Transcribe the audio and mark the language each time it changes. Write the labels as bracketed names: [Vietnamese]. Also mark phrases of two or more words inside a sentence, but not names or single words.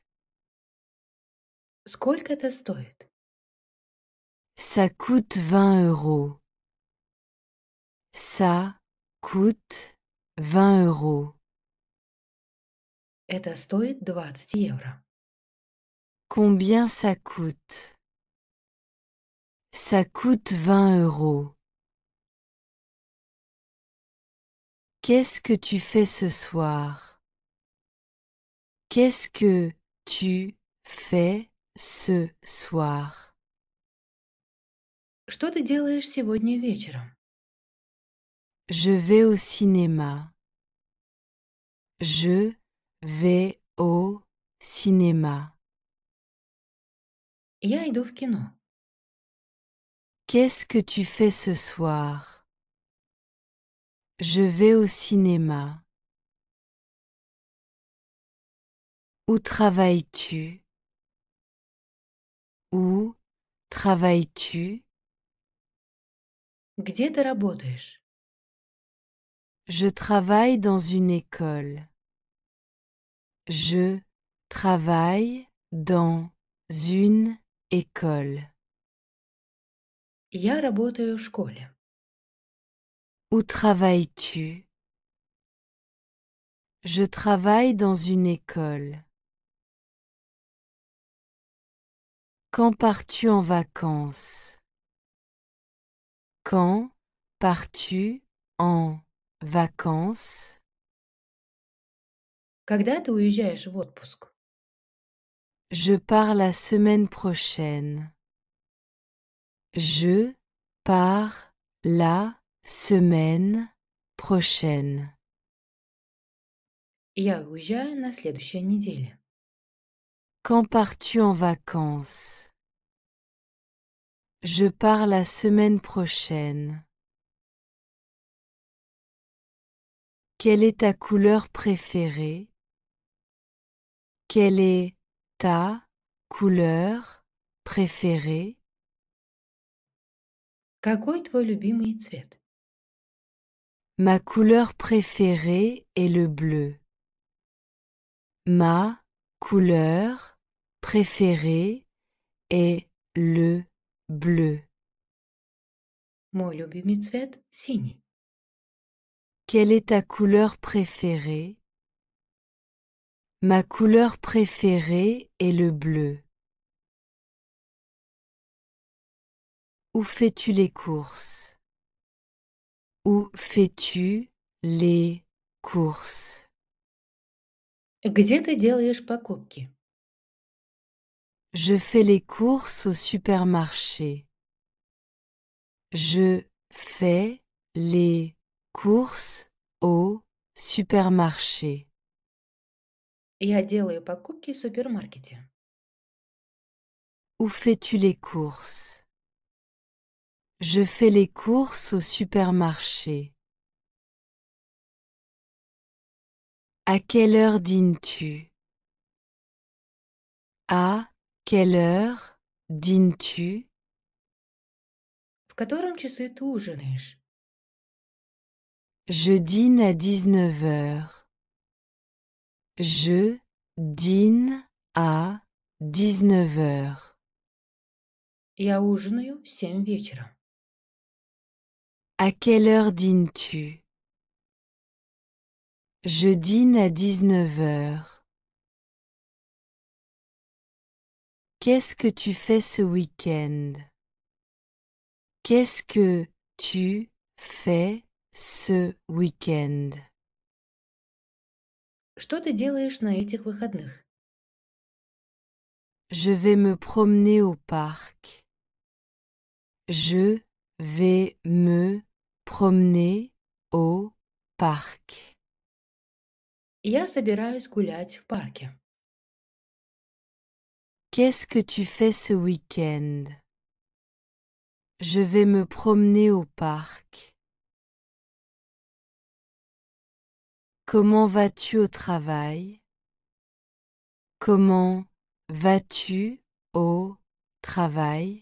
[Russian] Сколько это стоит? [French] Ça coûte 20 euros. Ça coûte 20 euros. [Russian] Это стоит 20 евро. [French] Combien ça coûte? Ça coûte 20 euros. Qu'est-ce que tu fais ce soir? Qu'est-ce que tu fais ce soir? [Russian] Что ты делаешь сегодня вечером? [French] Je vais au cinéma. Je vais au cinéma. [Russian] Я иду в кино. [French] Qu'est-ce que tu fais ce soir? Je vais au cinéma. Où travailles-tu? Où travailles-tu? [Russian] Где ты работаешь? [French] Je travaille dans une école. Je travaille dans une école. [Russian] Я работаю в школе. [French] Où travailles-tu? Je travaille dans une école. Quand pars-tu en vacances? Quand pars-tu en vacances? [Russian] Когда ты уезжаешь в отпуск? [French] Je pars la semaine prochaine. Je pars la semaine prochaine. [Russian] Я уезжаю на следующей неделе. [French] Quand pars-tu en vacances? Je pars la semaine prochaine. Quelle est ta couleur préférée? Quelle est ta couleur préférée? [Russian] Какой твой любимый цвет? [French] Ma couleur préférée est le bleu. Ma couleur préférée est le bleu. [Russian] Мой любимый цвет синий. [French] Quelle est ta couleur préférée? Ma couleur préférée est le bleu. Où fais-tu les courses? Où fais-tu les courses? [Russian] Где ты делаешь покупки? [French] Je fais les courses au supermarché. Je fais les courses au supermarché. [Russian] Я делаю покупки в супермаркете. [French] Où fais-tu les courses? Je fais les courses au supermarché. À quelle heure dînes-tu? À quelle heure dînes-tu? [Russian] В котором часы ты ужинаешь? [French] Je dîne à 19 heures. Je dîne à 19 heures. [Russian] Я ужинаю в 7 вечера. [French] À quelle heure dînes-tu? Je dîne à 19 heures. Qu'est-ce que tu fais ce week-end? Qu'est-ce que tu fais ce week-end? [Russian] Что ты делаешь на этих выходных? [French] Je vais me promener au parc. Je vais me promener au parc. [Russian] Я собираюсь гулять в парке. [French] Qu'est-ce que tu fais ce week-end? Je vais me promener au parc. Comment vas-tu au travail? Comment vas-tu au travail?